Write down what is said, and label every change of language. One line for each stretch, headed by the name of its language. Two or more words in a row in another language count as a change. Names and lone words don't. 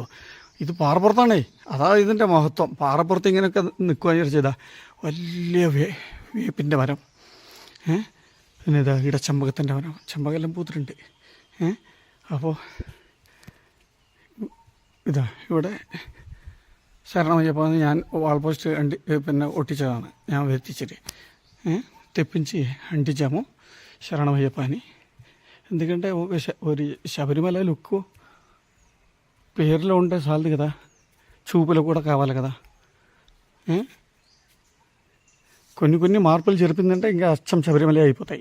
Malayalam: ഇത് പാറപ്പുറത്താണേ, അതാ ഇതിൻ്റെ മഹത്വം. പാറപ്പുറത്ത് ഇങ്ങനെയൊക്കെ നിൽക്കുക ചെയ്താൽ വലിയ വേപ്പിൻ്റെ മരം, പിന്നെ ഇതാ ഇടച്ചമ്പകത്തിൻ്റെ മരം, ചെമ്പകെല്ലാം പൂത്തിട്ടുണ്ട്. അപ്പോൾ ഇതാ ഇവിടെ ശരണമയ്യപ്പ ഞാൻ
English: wall post
Malayalam: പിന്നെ ഒട്ടിച്ചതാണ് ഞാൻ വരുത്തിച്ചിട്ട്.
Telugu: తెప్పించి అంటించాము శరణమయ్యప్ప అని. ఎందుకంటే ഒരു శబరిమల లుక్ పేరులో ఉంటే చాలదు కదా, చూపులో కూడా కావాలి కదా. కొన్ని మార్పులు జరిపిందంటే ఇంకా అచ్చం శబరిమల అయిపోతాయి.